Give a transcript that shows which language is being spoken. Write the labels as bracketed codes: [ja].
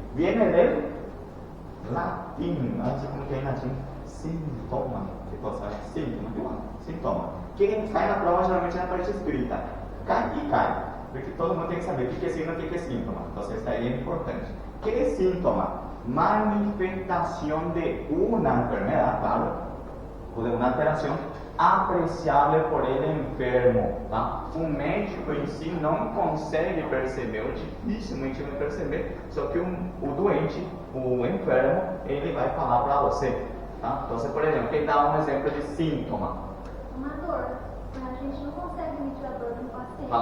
[es] Viene del [pt] latim. Como que é em latim? Sintoma. [es] Que cosa [pt] é? Sintoma. Quem cai na prova geralmente é na parte escrita. Cai e cai. Porque todo mundo tem que saber o que é signo e o que é síntoma. Então, isso aí é importante. O que é síntoma? [es] Manifestación de una enfermedad, claro, o de una alteración apreciable por el enfermo. [pt] Tá? O médico em si não consegue perceber, ou dificilmente vai perceber, só que o doente, o enfermo, ele vai falar para você. Tá? Então, por exemplo, quem dá um exemplo de síntoma? Uma dor. A gente não consegue medir a dor do paciente.